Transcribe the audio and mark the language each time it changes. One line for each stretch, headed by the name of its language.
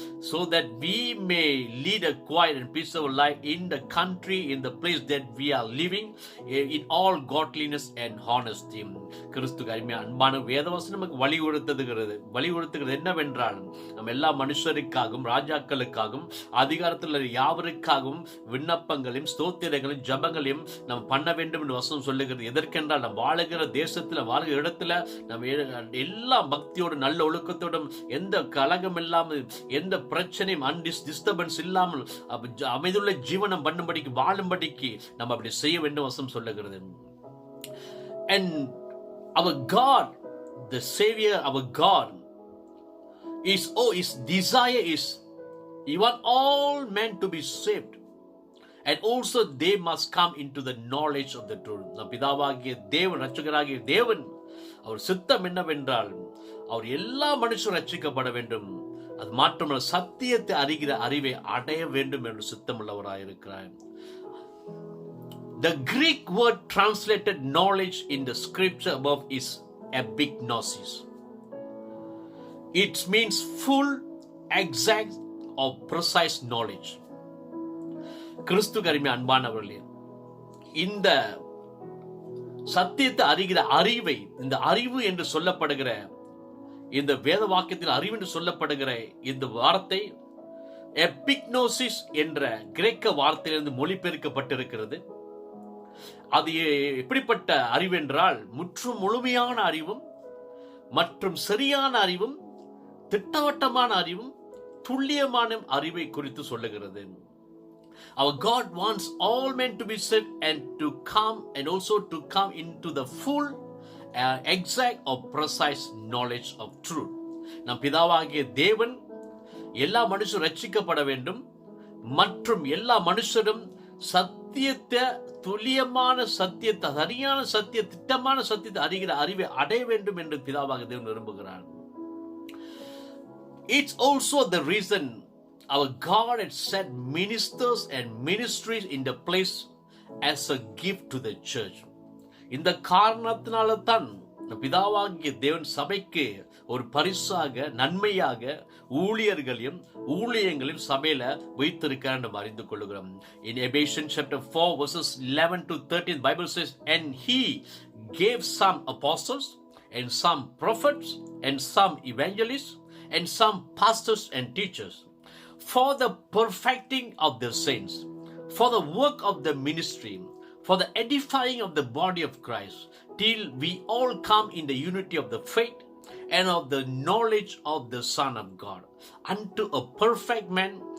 English: so that we may lead a quiet and peaceful life in the country, in the place that we are living, in all godliness and honesty.
Tamil: கிறிஸ்துவுக்கு அருமையான அன்பான வேதவசனம் நமக்கு வழிகொடுத்துகிறது என்னவென்றால், நம்ம எல்லா மனுஷருக்காகவும் ராஜாக்களுக்காகவும் அதிகாரத்தில் யாவருக்காகவும் விண்ணப்பங்களையும் ஸ்தோத்திரங்களையும் ஜபங்களையும் நம்ம பண்ண வேண்டும் என்று வசனம் சொல்லுகிறது. எதற்கென்றால், நம்ம வாழுகிற தேசத்தில் வாழுகிற இடத்துல நம்ம எல்லா பக்தியோடும் நல்ல ஒழுக்கத்தோடும் எந்த கலகம் இல்லாமல் எந்த பிரச்சனையும் டிஸ்டர்பன்ஸ் இல்லாமல் அமைதியுள்ள ஜீவனம் பண்ணும்படிக்கு வாழும்படிக்கு நம்ம அப்படி செய்ய வேண்டும் வசனம் சொல்லுகிறது.
English: And our God, the Savior, our God, His desire is He wants all men to be saved, and also they must come into the knowledge of the truth.
Tamil: நம் பிதாவாகிய தேவன், ரட்சகராகிய தேவன், அவர் சித்தம் என்னவென்றால் அவர் எல்லா மனுஷரும் ரட்சிக்கப்பட வேண்டும், அது மாற்றமல்ல சத்தியத்தை அறிகிற அறிவை அடைய வேண்டும் என்று சித்தமுள்ளவராயிருக்கிறார்.
English: The Greek word translated knowledge in the scripture above is epignosis. It means full, exact or precise knowledge.
Tamil: கிறிஸ்துவுக்கு அருமையான அன்பானவர்களே, இந்த சத்தியத்தை அறிகிற அறிவை, இந்த அறிவு என்று சொல்லப்படுகிற இந்த வேத வாக்கியத்தில் அறிவு என்று சொல்லப்படுகிற இந்த வார்த்தை எபிக்னோசிஸ் என்ற கிரேக்க வார்த்தையிலிருந்து மொழிபெயர்க்கப்பட்டிருக்கிறது. அது எப்படிப்பட்ட அறிவு என்றால், முழுமையான அறிவும் மற்றும் சரியான அறிவும் திட்டவட்டமான அறிவும் துல்லியமான அறிவை குறித்து சொல்லுகிறது.
English: Our God wants all men to be saved and to come, and also to come into the full, exact or precise knowledge of truth.
Tamil: நம் பிதாவாகிய தேவன் எல்லா மனுஷரும் ரட்சிக்கப்பட வேண்டும் மற்றும் எல்லா மனுஷரும் சத்தியத்தை, துல்லியமான சத்தியத்தை, சரியான சத்திய திட்டமான சத்தியத்தை அறிகிற அறிவை அடைய வேண்டும் என்று பிதாவாகிய தேவன் விரும்புகிறார்.
English: It's also the reason our God had set ministers and ministries in the place as a gift to the church.
Tamil: இந்த காரணத்தினால தான் பிதாவாகிய தேவன் சபைக்கு ஒரு பரிசாக, நன்மையாக ஊழியங்களையும் சபையில வைத்திருக்கிறார் என்று அறிந்து கொள்கிறோம்.
English: In Ephesians chapter 4 verses 11 to 13, Bible says, and He gave some apostles and some prophets and some evangelists and some pastors and teachers, for the perfecting of the saints, for the work of the ministry, for the edifying of the body of Christ, till we all come in the unity of the faith and of the knowledge of the Son of God, unto a perfect man,